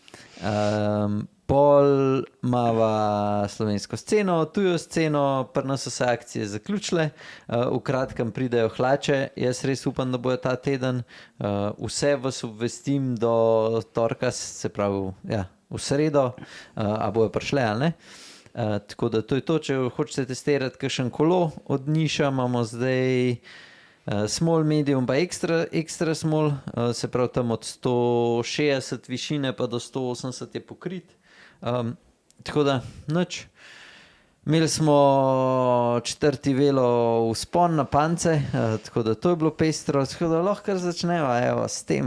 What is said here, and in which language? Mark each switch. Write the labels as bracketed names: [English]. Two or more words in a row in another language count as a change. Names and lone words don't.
[Slovenian] Pol imava slovensko sceno, tujo sceno, pri nas so se akcije zaključile, v kratkem pridejo hlače, jaz res upam, da bojo ta teden, vse vas obvestim do torka, se pravi, ja, v sredo, a bojo prišle, ali ne? Tako da to je to, če hočete testirati kakšen kolo od Niša, imamo zdaj [English] small, medium [Slovenian] pa [English] extra small, [Slovenian] se pravi tam od 160 višine pa do 180 je pokrit. Tako da, nič. Imeli smo 4. velo vzpon na Pance, tako da to je bilo pestro, tako da lahko začneva, evo, s tem.